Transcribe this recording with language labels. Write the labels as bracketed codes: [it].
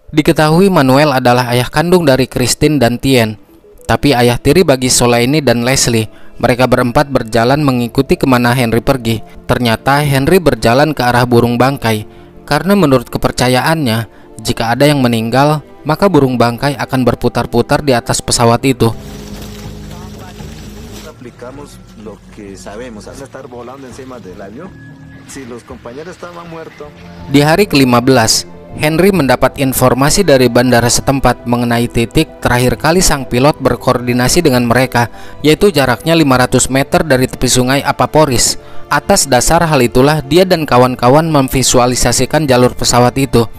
[id] Diketahui Manuel adalah ayah kandung dari Christine dan Tien, tapi ayah tiri bagi Soleini dan Leslie. Mereka berempat berjalan mengikuti kemana Henry pergi. Ternyata Henry berjalan ke arah burung bangkai, karena menurut kepercayaannya, jika ada yang meninggal, maka burung bangkai akan berputar-putar di atas pesawat itu. [es] Lo que sabemos, estar volando encima del avión. Si los compañeros estaban muertos. [id] Di hari ke-15, Henry mendapat informasi dari bandara setempat mengenai titik terakhir kali sang pilot berkoordinasi dengan mereka, yaitu jaraknya 500 meter dari tepi sungai Apaporis. Atas dasar hal itulah dia dan kawan-kawan memvisualisasikan jalur pesawat itu.